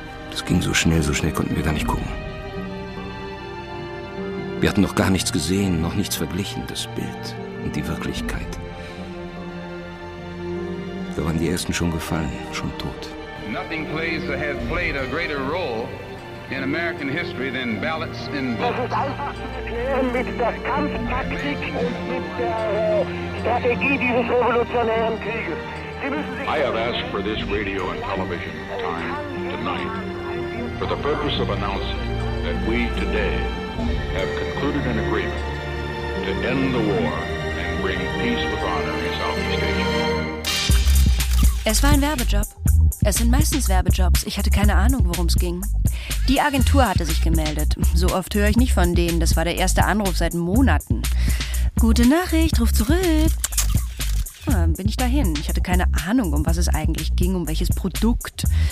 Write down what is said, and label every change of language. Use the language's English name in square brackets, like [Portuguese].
[German] Das ging so schnell konnten wir gar nicht gucken. Wir hatten noch gar nichts gesehen, noch nichts verglichen, das Bild und die Wirklichkeit. Da waren die ersten schon gefallen, schon tot. [English] Nothing plays or has played a greater role in American history than ballots in books. [German] Das ist einfach zu erklären mit der Kampftaktik und mit der Strategie dieses revolutionären Krieges. [English] I have asked for this radio and television time tonight for the purpose of announcing that we today have concluded an agreement to end the war and bring peace with honor in Southeast Asia. [German] Es war ein Werbejob. Es sind meistens Werbejobs. Ich hatte keine Ahnung, worum es ging. Die Agentur hatte sich gemeldet. So oft höre ich nicht von denen. Das war der erste Anruf seit Monaten. Gute Nachricht, ruf zurück. Ja, bin ich dahin. Ich hatte keine Ahnung, um was es eigentlich ging, um welches Produkt.